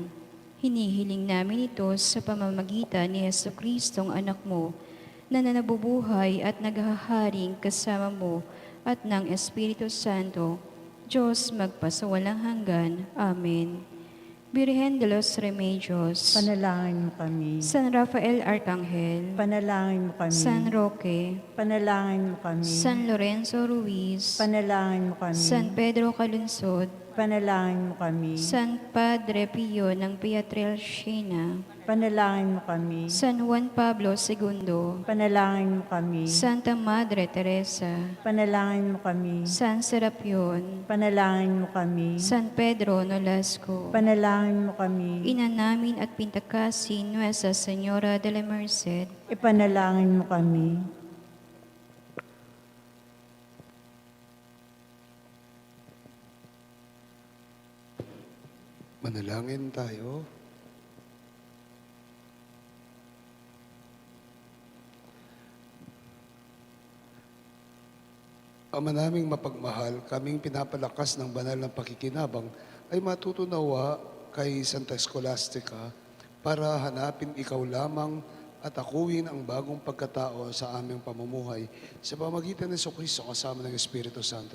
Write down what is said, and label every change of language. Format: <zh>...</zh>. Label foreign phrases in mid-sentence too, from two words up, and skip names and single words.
<tl>Hinihiling namin ito sa pamamagitan ni Jesucristong anak mo na nabubuhay at naghaharing kasama mo at ng Espiritu Santo, Diyos magpasawalang hanggan. Amen. Birhen de los Remedios, Panalangin mo kami. San Rafael Arcangel, Panalangin mo kami. San Roque, Panalangin mo kami. San Lorenzo Ruiz, Panalangin mo kami. San Pedro Calunsod, Panalangin mo kami. San Padre Pio ng Pietrelcina, Panalangin mo kami. San Juan Pablo II, Panalangin mo kami. Santa Madre Teresa, Panalangin mo kami. San Serapion, Panalangin mo kami. San Pedro Nolasco, Panalangin mo kami. Ina namin at Pintakasin Nuestra Señora de la Merced, Ipanalangin mo kami. Manalangin tayo. Ama naming mapagmahal, kaming pinapalakas ng banal ng pakikinabang ay matutunawa kay Santa Scholastica para hanapin ikaw lamang at akuin ang bagong pagkatao sa aming pamumuhay sa pamagitan ni Jesucristo kasama ng Espiritu Santo.</tl>